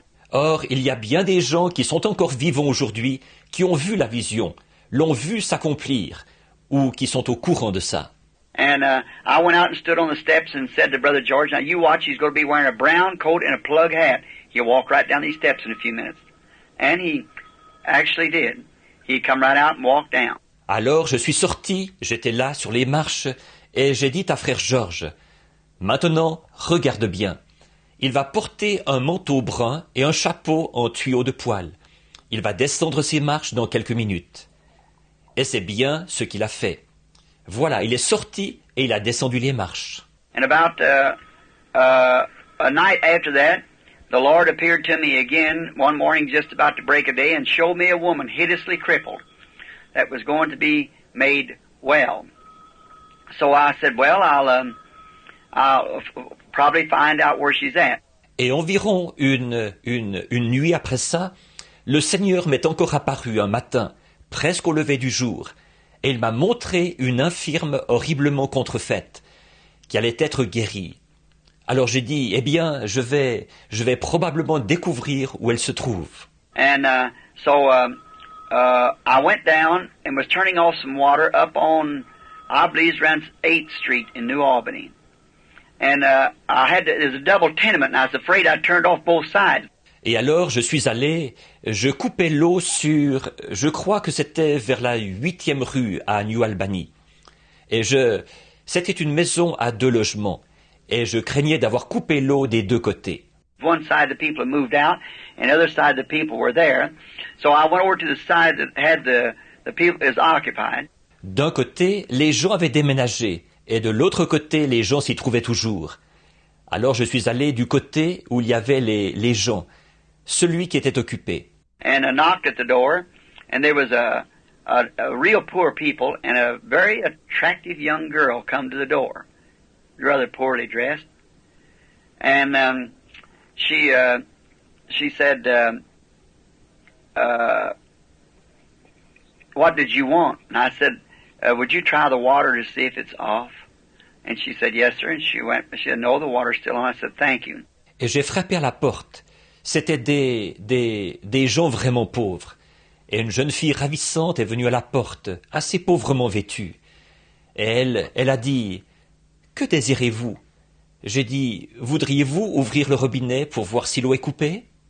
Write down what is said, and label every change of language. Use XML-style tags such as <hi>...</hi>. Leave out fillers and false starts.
<fr>Or, il y a bien des gens qui sont encore vivants aujourd'hui, qui ont vu la vision, l'ont vu s'accomplir, ou qui sont au courant de ça.</fr> <en>And I went out and stood on the steps and said to Brother George, now you watch, he's going to be wearing a brown coat and a plug hat. He'll walk right down these steps in a few minutes. And he actually did. He come right out and walked down.</en> <fr>Alors je suis sorti, j'étais là sur les marches, et j'ai dit à frère Georges, maintenant, regarde bien. Il va porter un manteau brun et un chapeau en tuyau de poil. Il va descendre ses marches dans quelques minutes. Et c'est bien ce qu'il a fait. Voilà, il est sorti et il a descendu les marches.</fr> <en>And about a night after that, the Lord appeared to me again one morning just about to break a day and showed me a woman hideously crippled that was going to be made well. So I said, well, I'll probably find out where she's at.</en> <fr>Et environ une nuit après ça, le Seigneur m'est encore apparu un matin, presque au lever du jour, et il m'a montré une infirme horriblement contrefaite, qui allait être guérie. Alors j'ai dit, eh bien, je vais probablement découvrir où elle se trouve.</fr> <en>And so I went down and was turning off some water up on, I believe it's around 8th Street in New Albany. And there's a double tenement, and I was afraid I'd turned off both sides.</en> <fr>Et alors je suis allé, je coupais l'eau sur, je crois que c'était vers la 8e rue à New Albany. Et c'était une maison à 2 logements. Et je craignais d'avoir coupé l'eau des 2 côtés.</fr> <en>One side the people had moved out, and the other side the people were there. So I went over to the side that had the people is occupied.</en> <fr>D'un côté, les gens avaient déménagé, et de l'autre côté, les gens s'y trouvaient toujours. Alors je suis allé du côté où il y avait les gens, celui qui était occupé.</fr> <en>And I knocked at the door, and there was a real poor people, and a very attractive young girl come to the door, rather poorly dressed. And she said, what did you want? And I said, would you try the water to see if it's off? And she said, yes, sir. And she said, no, the water's still on. I said, thank you.</en> <fr>Et j'ai frappé à la porte. C'étaient des gens vraiment pauvres. Et une jeune fille ravissante est venue à la porte, assez pauvrement vêtue. Et elle a dit, que désirez-vous? J'ai dit, voudriez-vous ouvrir le robinet pour voir si l'eau est coupée?</fr>